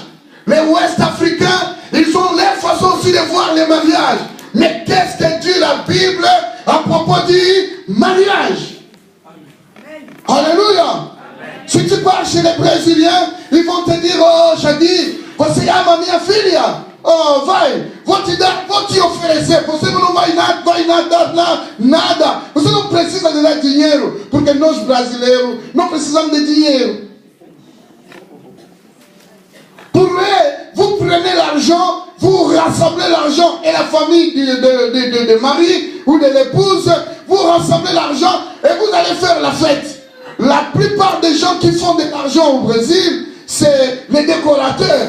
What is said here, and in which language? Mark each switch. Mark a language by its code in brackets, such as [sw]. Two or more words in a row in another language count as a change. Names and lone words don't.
[fr] Les Ouest-Africains, ils ont leur façon aussi de voir les mariages. Mais qu'est-ce que dit la Bible à propos du mariage? Alléluia. Amen. Si tu pars chez les Brésiliens, ils vont te dire, oh, Shadi, [pt] você ama minha filha? Oh, vai, vou te oferecer. Você não vai nada, nada. Você não precisa de dar dinheiro, porque nós brasileiros não precisamos de dinheiro. [fr] Pour eux, vous prenez l'argent, vous rassemblez l'argent et la famille de mari ou de l'épouse, vous rassemblez l'argent et vous allez faire la fête. La plupart des gens qui font de l'argent au Brésil, c'est les décorateurs.